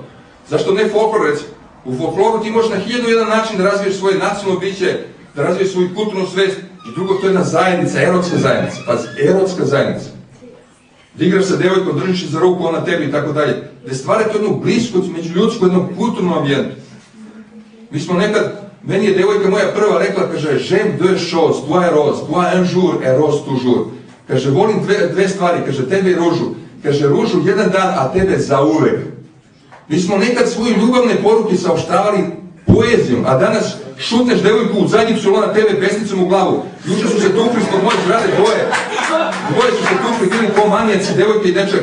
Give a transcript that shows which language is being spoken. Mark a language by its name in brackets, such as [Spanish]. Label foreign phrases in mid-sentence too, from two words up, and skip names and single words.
[Serbian] Zašto ne folklor, recimo? U folkloru ti možeš na 1001 način da razviješ svoje nacionalno biće, da razviješ svoju kulturnu svest, i drugo, to je jedna zajednica, erotska zajednica, pazi, erotska zajednica. Da igraš sa devojkom, držiš za ruku, ona tebi i tako dalje, da stvarate jednu bliskost među ljudsku, jednom kulturnom ambijentu. Mi smo nekad, meni je devojka moja prva rekla, kaže, [French] j'aime deux choses, toi et rose, toi un jour et rose toujours. [Serbian] Kaže, volim dve stvari, kaže, tebe i ružu. Kaže, ružu jedan dan, a tebe zauvek. Mi smo nekad svoje ljubavne poruke saopštavali poezijom, a danas šutneš devojku u zadnjicu, ona tebe pesnicom u glavu. Juče su se tukli ispod moje zgrade, dvoje su se tukli, bili ko manijaci, devojke i dečak.